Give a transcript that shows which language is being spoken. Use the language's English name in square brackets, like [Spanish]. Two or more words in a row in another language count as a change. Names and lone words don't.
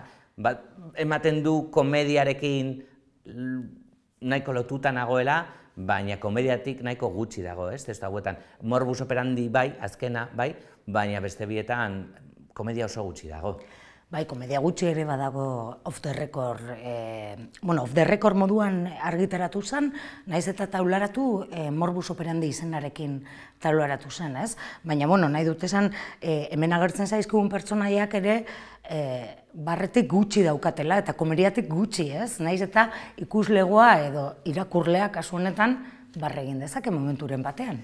[Basque] Ematen du komediarekin nahiko lotuta nagoela, baina komediatik nahiko gutxi dago, ez? Testu hauetan, Morbus Operandi bai, azkena bai, baina beste bietan komedia oso gutxi dago. Bai, komedia gutxi ere badago off the record, off the record moduan argitaratu zen, nahiz eta taularatu Morbus Operandi izenarekin taularatu zen, ez? Baina, nahi dut esan, hemen agertzen zaizkigun pertsonaiak ere barretik gutxi daukatela eta komediatik gutxi, ez? Nahiz eta ikuslegoa edo irakurlea kasu honetan barregin dezake momenturen batean.